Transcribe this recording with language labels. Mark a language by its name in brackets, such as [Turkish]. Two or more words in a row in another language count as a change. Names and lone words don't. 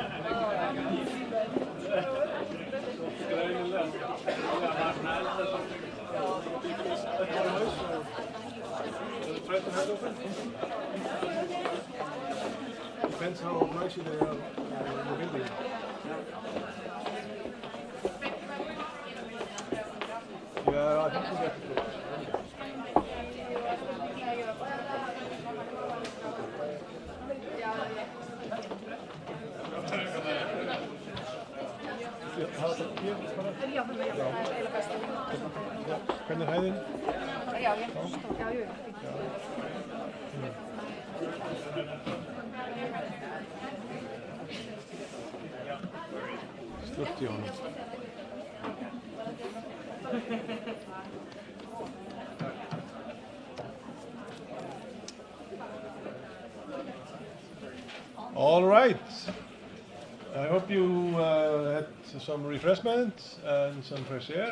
[English] Depends how noisy they are in the building. Yeah, I think we have to go. [Icelandic] Hvernig er hæðin? Já, jú. Slökkt í honum. [English] All right. I hope you had some refreshment and some fresh air.